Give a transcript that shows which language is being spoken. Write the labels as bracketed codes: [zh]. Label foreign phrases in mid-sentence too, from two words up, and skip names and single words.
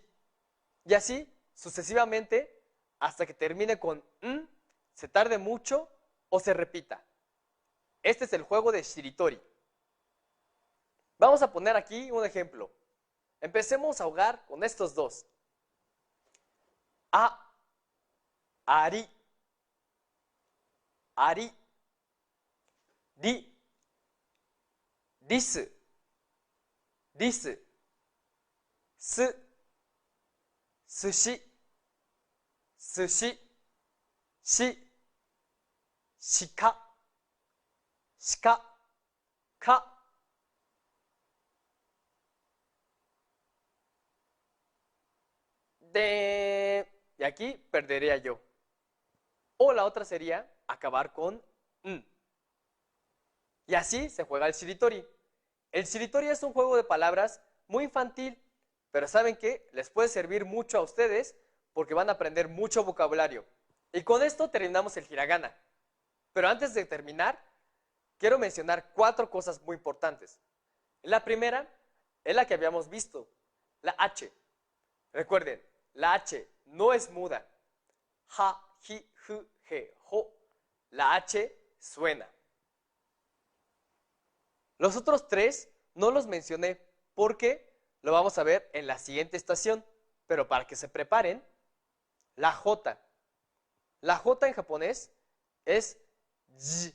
[es] Y así sucesivamente hasta que termine con n, se tarde mucho o se repita. Este es el juego de shiritori. Vamos a poner aquí un ejemplo. Empecemos a jugar con estos dos. [ja] Ari, risu, sushi, shika, ka. [es] Y aquí perdería yo. O la otra sería acabar con n. Y así se juega el shiritori. El shiritori es un juego de palabras muy infantil, pero ¿saben qué? Les puede servir mucho a ustedes porque van a aprender mucho vocabulario. Y con esto terminamos el hiragana. Pero antes de terminar, quiero mencionar 4 cosas muy importantes. La primera es la que habíamos visto, la H. Recuerden, la H no es muda. [ja] Ha, hi, hu, he, ho. [es] La H suena. Los otros 3 no los mencioné porque lo vamos a ver en la siguiente estación, pero para que se preparen, la J. La J en japonés es ji.